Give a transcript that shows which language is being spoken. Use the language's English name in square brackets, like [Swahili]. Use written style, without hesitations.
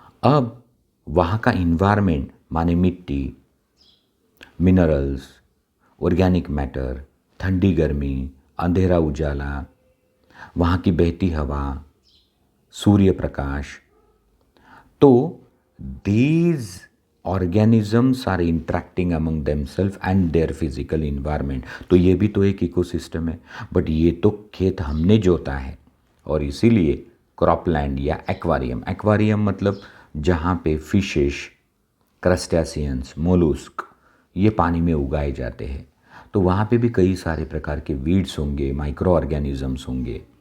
[Hindi] अब वहाँ का इन्वायरमेंट माने मिट्टी, मिनरल्स, ऑर्गेनिक मैटर, ठंडी गर्मी, अंधेरा उजाला, वहाँ की बहती हवा, सूर्य प्रकाश। [English] तो these organisms are interacting among themselves and their physical environment। [Hindi] तो ये भी तो एक इकोसिस्टम है, बट ये तो खेत हमने जोता है। और इसीलिए क्रॉपलैंड या एक्वारियम, एक्वारियम मतलब जहाँ पे फिशेस, क्रस्टेशियंस, मोलुस्क ये पानी में उगाए जाते हैं। तो वहाँ पे भी कई सारे प्रकार के वीड्स होंगे, माइक्रो ऑर्गेनिजम्स होंगे।